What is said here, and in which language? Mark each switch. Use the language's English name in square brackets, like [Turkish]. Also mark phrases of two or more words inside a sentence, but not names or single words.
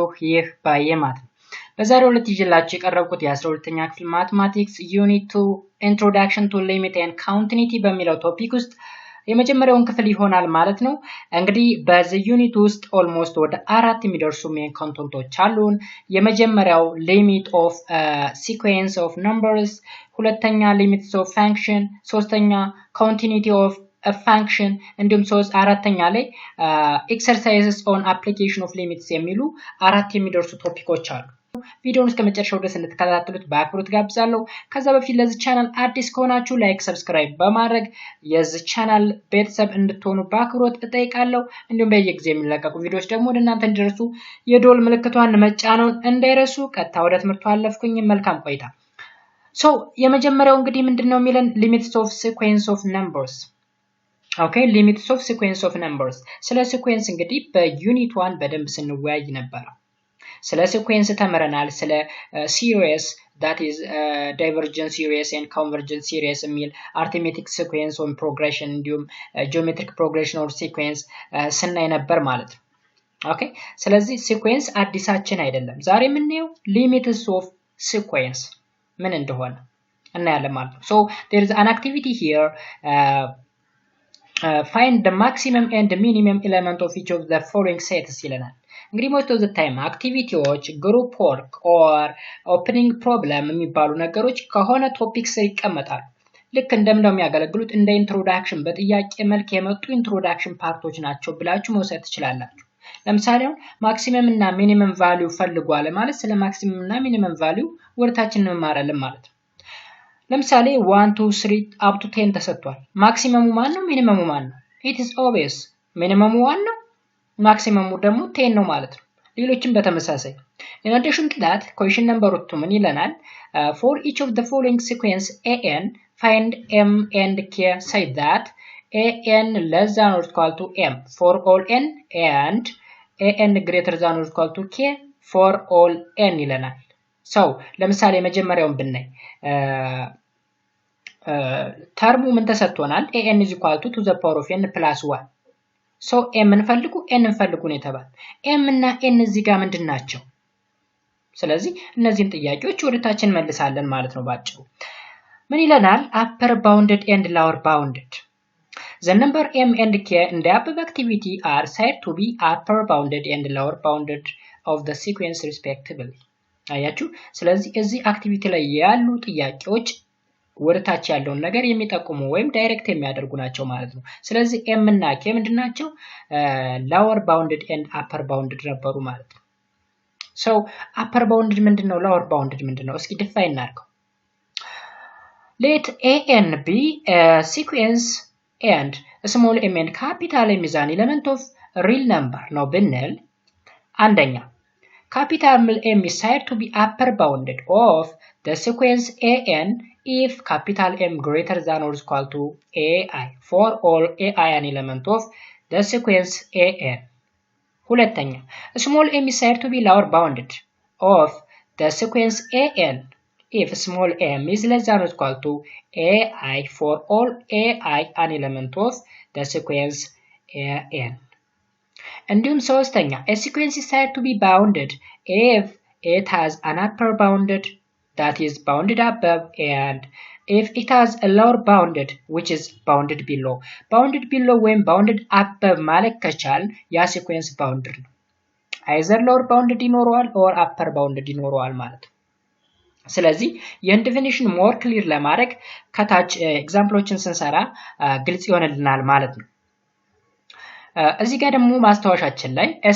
[Amharic] ይህ ባየማት በዛሬው ዕለት ይዤላችሁ የቀረብኩት የ12ኛ ክፍል ማትማቲክስ ዩኒት 2 [English] introduction to limit and continuity [Amharic] በሚለው ቶፒክ ውስጥ የመጀመሪያውን ክፍል ይሆናል ማለት ነው። እንግዲህ በዚህ ዩኒት ውስጥ ኦልሞስት ወደ 4 የሚደርሱ [English] main contents [Amharic] አሉን። የመጀመሪያው [English] limit of sequence of numbers፣ [Amharic] ሁለተኛ [English] limits of function፣ [Amharic] ሶስተኛ [English] continuity of a function [Amharic] እንዲሁም አራተኛ ላይ [English] exercises on application of limits [Amharic] የሚሉ አራት የሚደርሱ ቶፒኮች አሉ። ቪዲዮውን እስከ መጨረሻው ድረስ እንድትከታተሉት በአክብሮት ጋብዛለሁ። ከዛ በፊት ለዚህ ቻናል አዲስ ከሆናችሁ [English] like, subscribe [Amharic] በማድረግ የዚህ ቻናል ቤተሰብ እንድትሆኑ በአክብሮት እጠይቃለሁ። እንዲሁም በየጊዜው የሚለቀቁ ቪዲዮዎች ደግሞ ወደ እናንተ እንዲደርሱ የደወል ምልክቷን መጫኑን እንዳይረሱ። ቀጥታ ወደ ትምህርቱ አለፍኩኝ። መልካም ቆይታ። የመጀመሪያው እንግዲህ ምንድነው የሚለን [English] limits of sequence of numbers Okay, limits of sequence of numbers. [Amharic] ስለ sequence እንግዲህ በዩኒት 1 በደንብ ስንወያይ ነበር። ስለ sequence ተመረናል። ስለ [English] series that is divergent series and convergent series [Amharic] የሚል [English] arithmetic sequence on progression [Amharic] እንዲሁም [English] geometric progression or sequence [Amharic] ስናይ ነበር ማለት ነው። Okay, ስለዚህ sequence አዲሳችን አይደለም። ዛሬ የምናየው [English] limits of sequence [Amharic] ምን እንደሆነ እናያለን ማለት ነው። [English] So there is an activity here find the maximum and the minimum element of each of the following sets [Amharic] ይለናል። እንግዲህ [English] most of the time [Amharic] አክቲቪቲዎች [English] group work or opening problem [Amharic] የሚባሉ ነገሮች ከሆነ ቶፒክስ ይቀመጣሉ። ልክ እንደምንድነው የሚያገለግሉት እንደ ኢንትሮዳክሽን በጥያቄ መልክ የመጡ [English] introduction parts [Amharic] ናቸው ብላችሁ መውሰድ ትችላላችሁ። ለምሳሌ ማክሲመም እና [English] minimum value [Amharic] ፈልጓል ማለት ስለ ማክሲመም እና [English] minimum value [Amharic] ወርታችን እንማራለን ማለት ነው። ለምሳሌ 1 2 3 [English] up to [Amharic] 10 ተሰጥቷል። ማክሲመሙ ማን ነው? ሚኒመሙ ማን ነው? [English] it is obvious [Amharic] ሚኒመሙ 1 ነው፣ ማክሲመሙ ደግሞ 10 ነው ማለት ነው። ሌሎችም በተመሳሳይ [English] in addition to that question number 2 [Amharic] ምን ይለናል? [English] for each of the following sequence an find m and k such that an less than or equal to m for all n and an greater than or equal to k for all n [Amharic] ይለናል። ለምሳሌ መጀመሪያውን ብናይ ተርሙ ምን ተሰጥቶናል? [English] an is equal to the power of n plus 1 m [Amharic] እንፈልጉ n እንፈልጉ ነው የተባለ። m እና n እዚህ ጋር ምንድናቸው? ስለዚህ እነዚህን ጥያቄዎች ወደታችን መልሳለን ማለት ነው ባጭሩ። ምን ይለናል? [English] upper bounded and lower bounded the number m and k in the above activity are said to be upper bounded and lower bounded of the sequence respectively [Amharic] አያችሁ። ስለዚህ እዚህ አክቲቪቲ ላይ ያሉ ጥያቄዎች ወደታች ያለውን ነገር የሚጠቁሙ ወይም ዳይሬክት የሚያደርጉ ናቸው ማለት ነው። ስለዚህ m እና k ምንድናቸው? [English] lower bounded and upper bounded [Amharic] ነበሩ ማለት ነው። [English] upper bounded ምንድነው? lower bounded ምንድነው? [Amharic] እስኪ ዲፋይን እናድርገው። [English] let an be a sequence and small m and capital m is an element of real number [Amharic] ነው ብንል አንደኛ [English] capital M is said to be upper bounded of the sequence an if capital M greater than or equal to ai for all ai an element of the sequence an. ሁለተኛ small m is said to be lower bounded of the sequence an if small m is less than or equal to ai for all ai an element of the sequence an. [Amharic] እንዲሁም ሶስተኛ [English] a sequence is said to be bounded if it has an upper bounded that is bounded above and if it has a lower bounded which is bounded below. bounded below [Amharic] ወይም [English] bounded above [Amharic] ማለት ከቻል ያ [English] sequence bounded [Amharic] ነው። [English] either lower bounded [Amharic] ይኖረዋል [English] or upper bounded [Amharic] ይኖረዋል ማለት ነው። ስለዚህ ይህን [English] definition more clear [Amharic] ለማድረግ ከታች ኤግዛምፕሎችን ስንሰራ ግልጽ ይሆንልናል ማለት ነው። እዚህ ጋር ደግሞ ማስተዋሻችን ላይ a